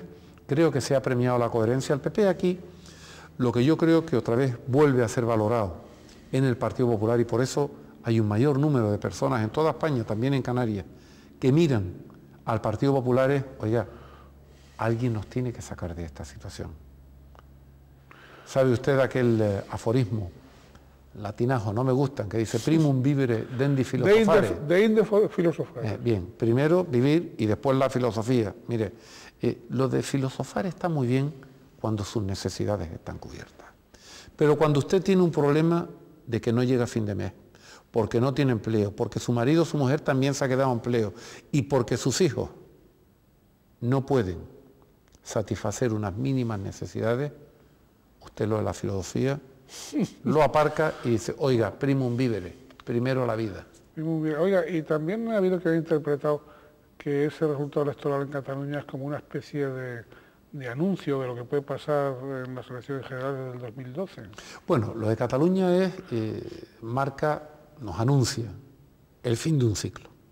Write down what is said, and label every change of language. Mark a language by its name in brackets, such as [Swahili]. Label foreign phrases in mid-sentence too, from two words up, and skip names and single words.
[Spanish] Creo que se ha premiado la coherencia. El PP aquí, lo que yo creo que otra vez vuelve a ser valorado en el Partido Popular, y por eso hay un mayor número de personas en toda España, también en Canarias, que miran al Partido Popular es, oiga, alguien nos tiene que sacar de esta situación. ¿Sabe usted aquel aforismo latinajo, no me gustan, que dice [Latin] primum vivere dendi filosofare? Deinde filosofare. [Spanish] Bien, primero vivir y después la filosofía. Mire, lo de filosofar está muy bien cuando sus necesidades están cubiertas. Pero cuando usted tiene un problema de que no llega a fin de mes, porque no tiene empleo, porque su marido o su mujer también se ha quedado en empleo y porque sus hijos no pueden satisfacer unas mínimas necesidades, usted lo de la filosofía lo aparca y dice, oiga, [Latin] primum vivere, [Spanish] primero la vida. Oiga, y también ha habido que haber interpretado que ese resultado electoral en Cataluña es como una especie de de anuncio de lo que puede pasar en las elecciones generales del 2012. Bueno, lo de Cataluña nos anuncia el fin de un ciclo.